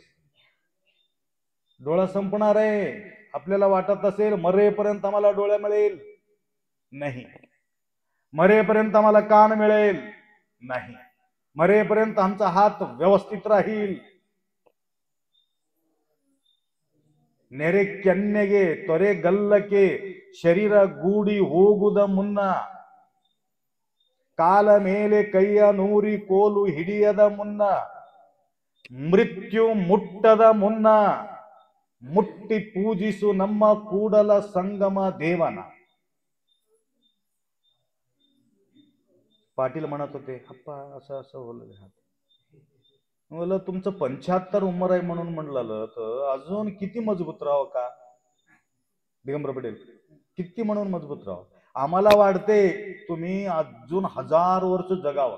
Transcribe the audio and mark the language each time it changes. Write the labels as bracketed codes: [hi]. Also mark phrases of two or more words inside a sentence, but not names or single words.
[mr] डोळा संपणार आहे. आपल्याला वाटत असेल मरेपर्यंत आम्हाला डोळा मिळेल, नाही. मरेपर्यंत आम्हाला कान मिळेल, नाही. मरेपर्यंत आमचा हात व्यवस्थित राहील. [kn] नेरे ಕೆನ್ನೆಗೆ ತೊರೆ ಗಲ್ಲಕ್ಕೆ ಶರೀರ ಗೂಡಿ ಹೋಗುದ ಮುನ್ನ, ಕಾಲ ಮೇಲೆ ಕೈಯ ನೂರಿ ಕೋಲು ಹಿಡಿಯದ ಮುನ್ನ, ಮೃತ್ಯು ಮುಟ್ಟದ ಮುನ್ನ ಮುಟ್ಟಿ ಪೂಜಿಸು ನಮ್ಮ ಕೂಡಲ ಸಂಗಮ ದೇವನ. [mr] पाटील म्हणत होते, अप्पा असं असं बोललं. तुमचं 75 उमर आहे म्हणून म्हणलं तर अजून किती मजबूत राहावं का दिगंबर पटेल? किती म्हणून मजबूत राहावं? आम्हाला वाटते तुम्ही अजून 1000 वर्ष जगावं.